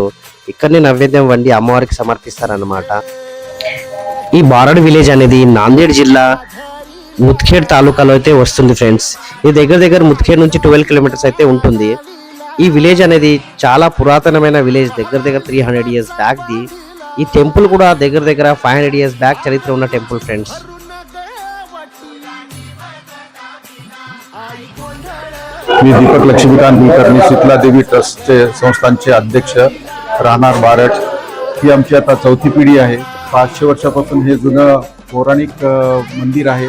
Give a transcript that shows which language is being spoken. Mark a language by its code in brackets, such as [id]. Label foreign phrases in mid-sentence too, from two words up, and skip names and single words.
[te] ఇక్కడనే నైవేద్యం వండి అమ్మవారికి సమర్పిస్తారన్నమాట. ఈ బారడ్ విలేజ్ అనేది నాందేడ్ జిల్లా ముత్ఖేడ్ తాలూకాలో అయితే వస్తుంది ఫ్రెండ్స్. ఇది దగ్గర ముత్ఖేడ్ నుంచి 12 కిలోమీటర్స్ అయితే ఉంటుంది. ఈ విలేజ్ అనేది చాలా పురాతనమైన విలేజ్, దగ్గర 300 [en] years back [te] ది. ఈ టెంపుల్ కూడా దగ్గర 500 [en] years back [te] చరిత్ర ఉన్న [en] temple friends. [mr] मी दीपक लक्ष्मीकांत कुलकर्णी, शीतला देवी ट्रस्टचे संस्थांचे अध्यक्ष, राहणार बारड. ही आमची आता 4थी पिढी आहे. 500 वर्षापासून हे जुनं पौराणिक मंदिर आहे.